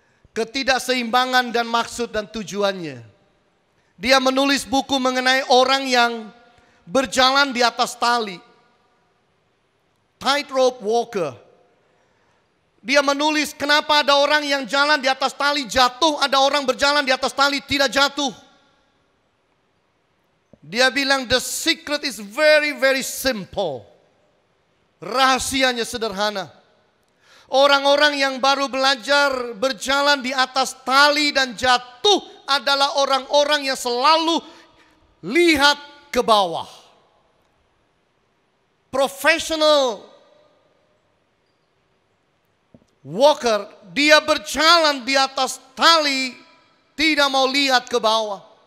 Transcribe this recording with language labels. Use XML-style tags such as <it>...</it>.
<id>Ketidakseimbangan dan maksud dan tujuannya. Dia menulis buku mengenai orang yang berjalan di atas tali. Tightrope walker. Dia menulis kenapa ada orang yang jalan di atas tali jatuh, ada orang berjalan di atas tali tidak jatuh. Dia bilang</id> <en>the secret is very very simple.</en> <id>Rahasianya sederhana. Orang-orang yang baru belajar berjalan di atas tali dan jatuh adalah orang-orang yang selalu lihat ke bawah. Professional walker, dia berjalan di atas tali, tidak mau lihat ke bawah.</id>